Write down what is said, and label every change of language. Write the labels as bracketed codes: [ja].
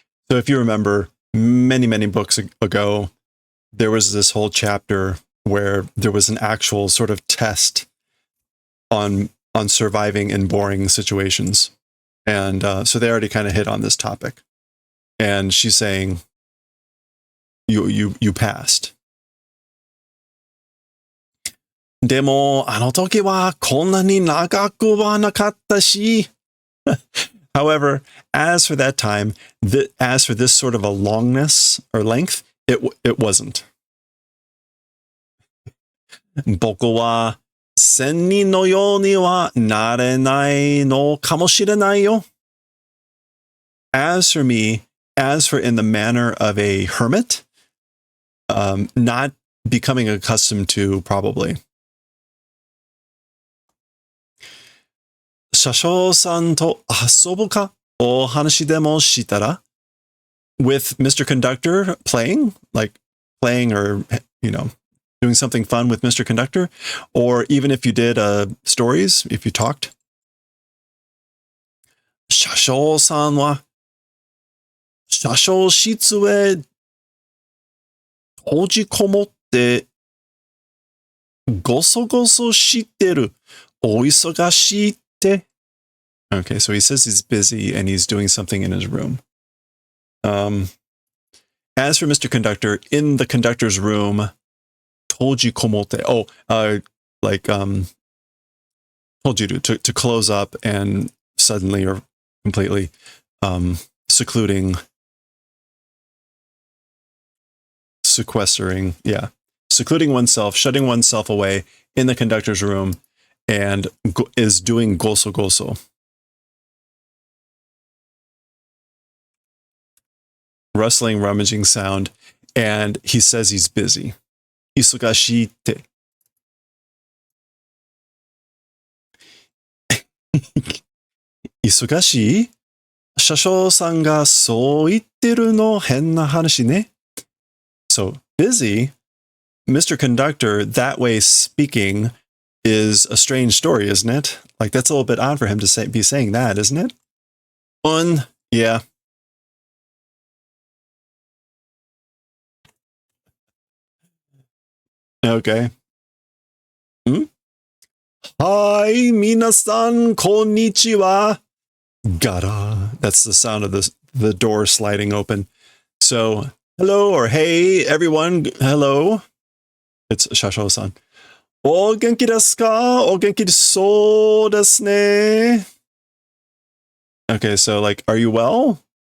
[en] So if you remember, many, many books ago, there was this whole chapter where there was an actual sort of test on surviving in boring situations. And so they already kind of hit on this topic. And she's saying, you passed. [ja] でも、あの時はこんなに長くはなかったし。 [en] However, as for that time, as for this sort of a longness or length, it wasn't. [ja] 僕は仙人のようにはなれないのかもしれないよ。 [en] As for me, as for in the manner of a hermit, not becoming accustomed to probably. [ja] 車掌さんと遊ぶかお話でもしたら [en] with Mr. Conductor playing or, doing something fun with Mr. Conductor, or even if you did stories, if you talked. [ja] 車掌さんは車掌室へ閉じこもってごそごそしてるお忙しいって。 [en] Okay, so he says he's busy and he's doing something in his room. As for Mr. Conductor, in the conductor's room, told you komote. Told you to close up and suddenly or completely sequestering oneself, shutting oneself away in the conductor's room and is doing goso goso. Rustling, rummaging sound, and he says he's busy. Isugashii ite. [ja] 忙しい? 車掌さんがそう言ってるの変な話ね。 [en] So, busy, Mr. Conductor, that way speaking, is a strange story, isn't it? Like, that's a little bit odd for him to be saying that, isn't it? Yeah. Okay. [ja] Hi, 皆さん、こんにちは. Gada. [en] That's the sound of the door sliding open. So, hello or hey, everyone. Hello. It's Shasho-san. [ja] お元気ですか? お元気そうですね. [en] Okay, so like, are you well?